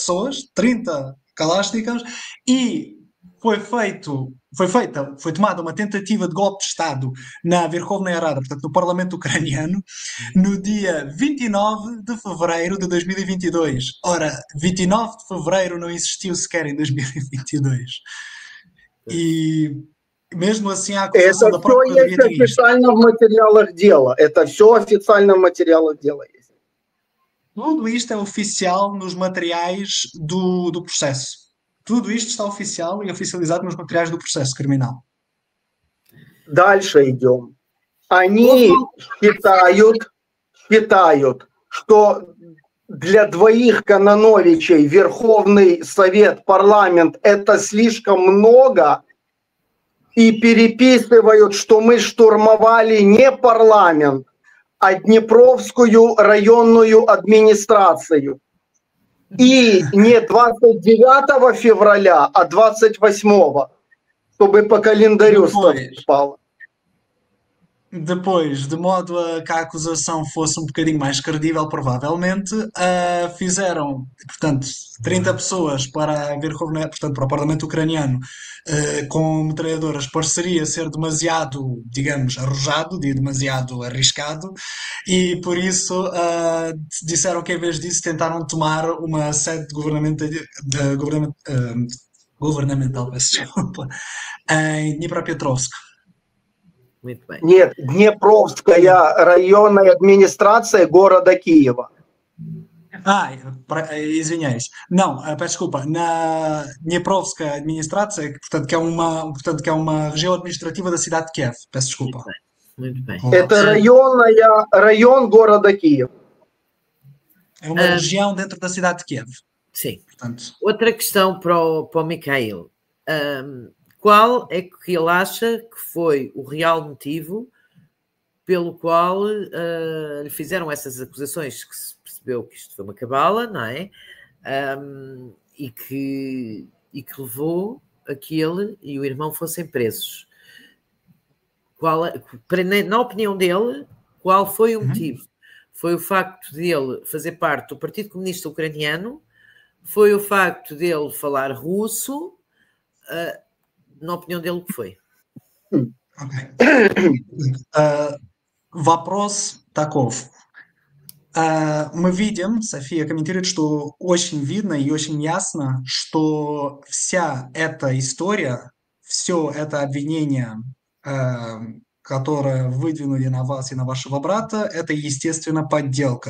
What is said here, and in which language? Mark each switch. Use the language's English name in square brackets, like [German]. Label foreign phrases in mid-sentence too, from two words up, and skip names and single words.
[Portuguese] pessoas, 30 Kalashnikovs, e foi tomada uma tentativa de golpe de Estado na Verkhovная Rada, portanto, no Parlamento ucraniano, no dia 29 de fevereiro de 2022. Ora, 29 de fevereiro não existiu sequer em 2022. E mesmo assim a acusação da Procuradoria [Russian] это все есть официально в материалах дела. Это все официально в материалах дела есть. [Portuguese] Tudo isto é oficial nos materiais do processo. Tudo isto está oficial e oficializado nos materiais do processo criminal. [Russian] Дальше идем. Они считают, что для двоих Кононовичей Верховный Совет, парламент – это слишком много, и переписывают, что мы штурмовали не парламент, а Днепровскую районную администрацию. И не 29 февраля, а 28, чтобы по календарю совпало. [Portuguese] Depois, de modo a que a acusação fosse um bocadinho mais credível, provavelmente, fizeram, portanto, 30 pessoas para a Verkhovная, portanto, para o Parlamento ucraniano, com metralhadoras, pareceria ser demasiado, digamos, arrojado, demasiado arriscado, e por isso disseram que, em vez disso, tentaram tomar uma sede governamental, peço desculpa, em Dnipropetrovsk. Muito bem. [Russian] Нет, Днепровская районная администрация города Киева. Извиняюсь. [Portuguese] Não, peço desculpa. Na Dneprovskая administração, portanto, que é uma região administrativa da cidade de Kiev. Peço desculpa. Muito bem. [Russian] Это район города Киев. [Portuguese] É uma região dentro da cidade de Kiev. Sim. Portanto, Outra questão para o Mikhail. Qual é que ele acha que foi o real motivo pelo qual lhe fizeram essas acusações, que se percebeu que isto foi uma cabala, não é? E que levou a que ele e o irmão fossem presos. Na opinião dele, qual foi o motivo? Foi o facto de ele fazer parte do Partido Comunista Ucraniano? Foi o facto de ele falar russo? Na opinião dele, o que foi? [Russian] окей. Вопрос таков. Мы видим, София комментирует, что очень видно и очень ясно, что вся эта история, все это обвинение, которое выдвинули на вас и на вашего брата, это, естественно, подделка.